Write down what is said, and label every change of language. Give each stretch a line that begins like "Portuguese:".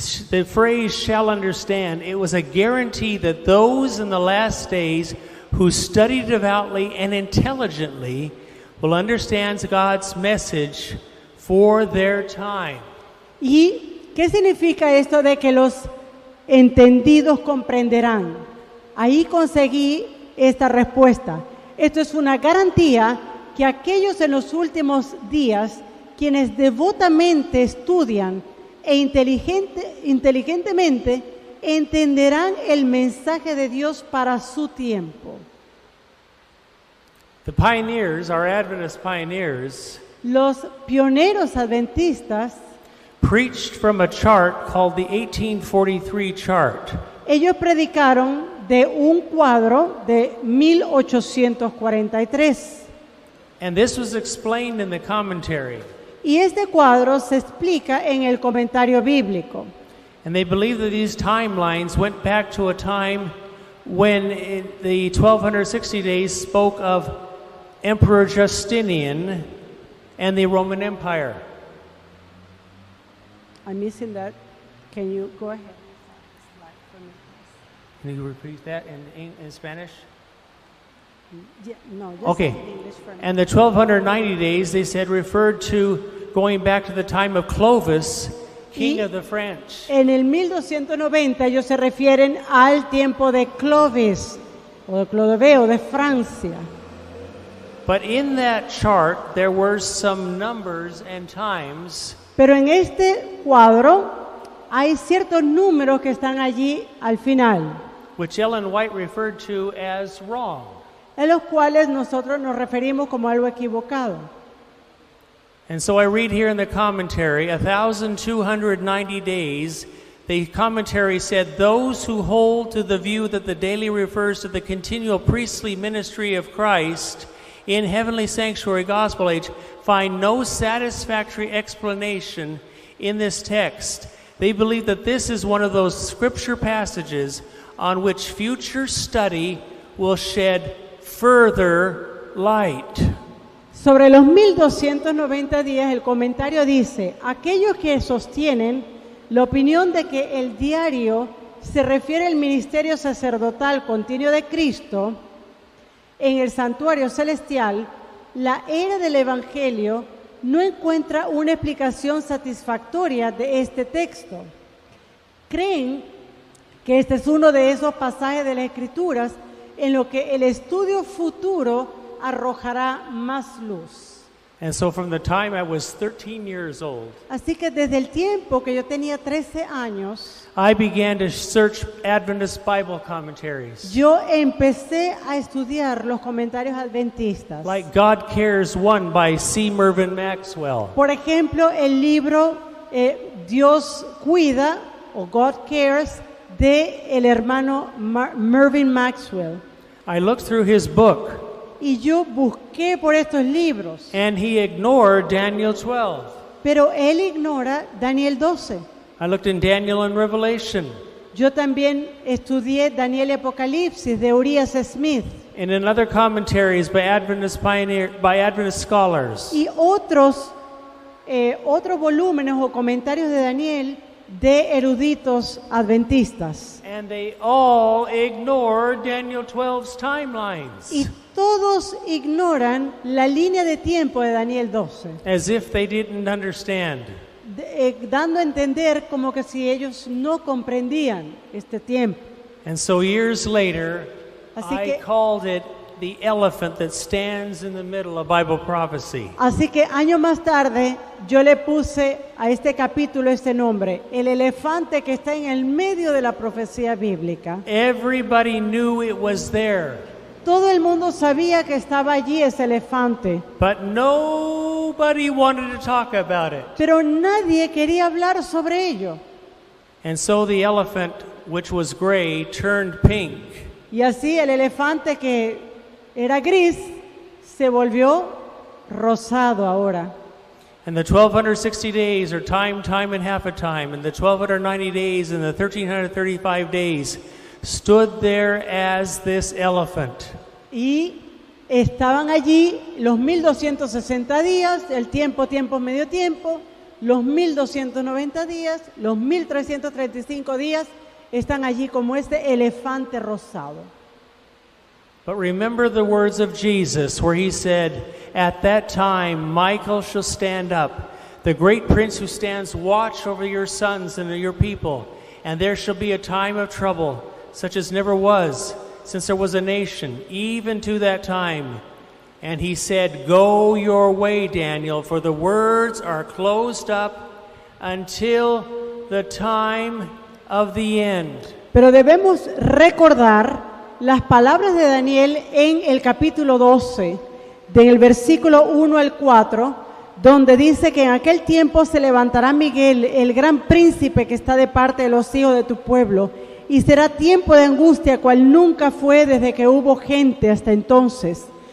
English: The phrase shall understand, it was a guarantee that those in the last days who study devoutly and intelligently will understand God's message for their time.
Spanish: ¿Y qué significa esto de que los entendidos comprenderán? Ahí conseguí esta respuesta. Esto es una garantía que aquellos en los últimos días, quienes devotamente estudian e inteligentemente, entenderán el mensaje de Dios para su tiempo.
English: The pioneers, our Adventist pioneers,
Spanish: Los pioneros adventistas,
English: preached from a chart called the 1843 chart.
Spanish: ellos predicaron de un cuadro de 1843.
English: And this was explained in the commentary.
Spanish: Y este cuadro se explica en el comentario bíblico.
English: And they believe that these timelines went back to a time when the 1260 days spoke of Emperor Justinian and the Roman Empire. I'm missing that. Can you go ahead? Can you repeat that in Spanish? Yeah, no, just Okay. in English for me. And the 1290 days, they said, referred to going back to the time of Clovis, king
Spanish: Y-
English: of the French.
Spanish: En el 1290 ellos se refieren al tiempo de Clovis o de Clodoveo de Francia.
English: But in that chart, there were some numbers and times
Spanish: Pero en este cuadro hay ciertos números que están allí al final.
English: which Ellen White referred to as wrong.
Spanish: en los cuales nosotros nos referimos como algo equivocado.
English: And so I read here in the commentary, 1,290 days, the commentary said, those who hold to the view that the daily refers to the continual priestly ministry of Christ in heavenly sanctuary gospel age find no satisfactory explanation in this text. They believe that this is one of those scripture passages on which future study will shed further light.
Spanish: Sobre los 1290 días, el comentario dice, aquellos que sostienen la opinión de que el diario se refiere al ministerio sacerdotal continuo de Cristo en el santuario celestial, la era del Evangelio no encuentra una explicación satisfactoria de este texto. Creen que este es uno de esos pasajes de las Escrituras en lo que el estudio futuro arrojará más luz.
English: And so from the time I was 13 years old,
Spanish: Así que desde el tiempo que yo tenía 13 años,
English: I began to search Adventist Bible commentaries,
Spanish: yo empecé a estudiar los comentarios adventistas.
English: like God Cares One by C. Mervyn Maxwell,
Spanish: Por ejemplo, el libro Dios Cuida o God Cares de el hermano Mervyn Maxwell.
English: I looked through his book,
Spanish: Y yo busqué por estos libros,
English: and he ignored Daniel 12.
Spanish: pero él ignora Daniel 12.
English: I looked in Daniel and Revelation,
Spanish: Yo también estudié Daniel y Apocalipsis de Urias Smith
English: and in other commentaries by Adventist scholars.
Spanish: y otros volúmenes o comentarios de Daniel de eruditos adventistas.
English: And they all ignored Daniel 12's timelines,
Spanish: Y todos ignoran la línea de tiempo de Daniel 12,
English: as if they didn't understand.
Spanish: dando a entender como que si ellos no comprendían este tiempo.
English: And so years later,
Spanish: Así
English: I
Spanish: que-
English: called it the elephant that stands in the middle of Bible prophecy.
Spanish: Así que años más tarde yo le puse a este capítulo este nombre, el elefante que está en el medio de la profecía bíblica.
English: Everybody knew it was there,
Spanish: Todo el mundo sabía que estaba allí ese elefante,
English: but nobody wanted to talk about it.
Spanish: pero nadie quería hablar sobre ello.
English: And so the elephant, which was gray, turned pink.
Spanish: Y así el elefante que era gris se volvió rosado ahora.
English: And the 1260 days are time and half a time, and the 1290 days and the 1335 days stood there as this elephant.
Spanish: Y estaban allí los 1260 días, el tiempo, medio tiempo, los 1290 días, los 1335 días, están allí como este elefante rosado.
English: But remember the words of Jesus where he said, "At that time Michael shall stand up, the great prince who stands watch over your sons and your people, and there shall be a time of trouble, such as never was, since there was a nation, even to that time." And he said, "Go your way, Daniel, for the words are closed up until the time of the end."
Spanish: Pero debemos recordar las palabras de Daniel en el capítulo 12, del versículo 1 al 4, donde dice que en aquel tiempo se levantará Miguel, el gran príncipe que está de parte de los hijos de tu pueblo, y será tiempo de angustia cual nunca fue desde que hubo gente hasta entonces.